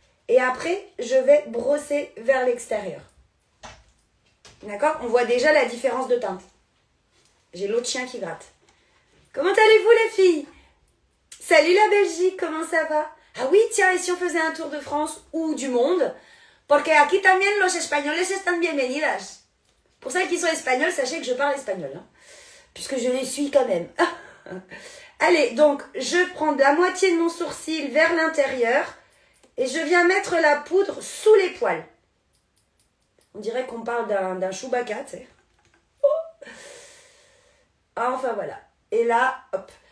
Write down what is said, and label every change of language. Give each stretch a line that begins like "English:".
French: Et après, je vais brosser vers l'extérieur. D'accord? On voit déjà la différence de teinte. J'ai l'autre chien qui gratte. Comment allez-vous les filles? Salut la Belgique, comment ça va? Ah oui, tiens, et si on faisait un tour de France ou du monde?
Spanish: Porque aquí también los españoles están bienvenidas.
French: Pour celles qui sont espagnoles, sachez que je parle espagnol. Hein, puisque je les suis quand même. Allez, donc, je prends la moitié de mon sourcil vers l'intérieur. Et je viens mettre la poudre sous les poils. On dirait qu'on parle d'un Chewbacca, tu sais. Oh. Enfin, voilà. Et là, hop.